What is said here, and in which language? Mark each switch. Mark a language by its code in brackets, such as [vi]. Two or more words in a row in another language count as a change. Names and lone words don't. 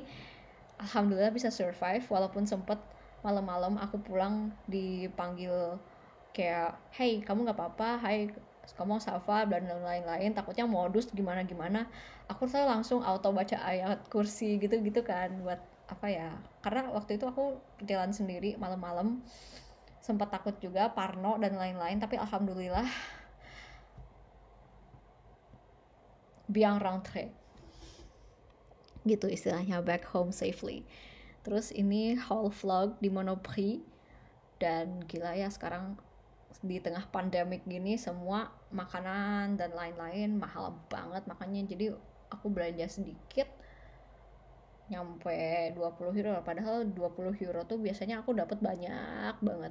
[id] Alhamdulillah bisa survive, walaupun sempet malam-malam aku pulang dipanggil kayak, hey kamu nggak apa-apa, hai kamu safa, dan lain-lain, takutnya modus gimana-gimana. Aku tuh langsung auto baca ayat kursi gitu-gitu kan, buat apa ya, karena waktu itu aku jalan sendiri malam-malam, sempat takut juga, parno dan lain-lain, tapi alhamdulillah [fr] bien rentré [id] gitu istilahnya, [en] back home safely. [id] Terus ini [en] haul vlog [id] di Monoprix, dan gila ya sekarang di tengah pandemik gini semua makanan dan lain-lain mahal banget, makanya jadi aku belanja sedikit nyampe 20 euro, padahal 20 euro tuh biasanya aku dapat banyak banget.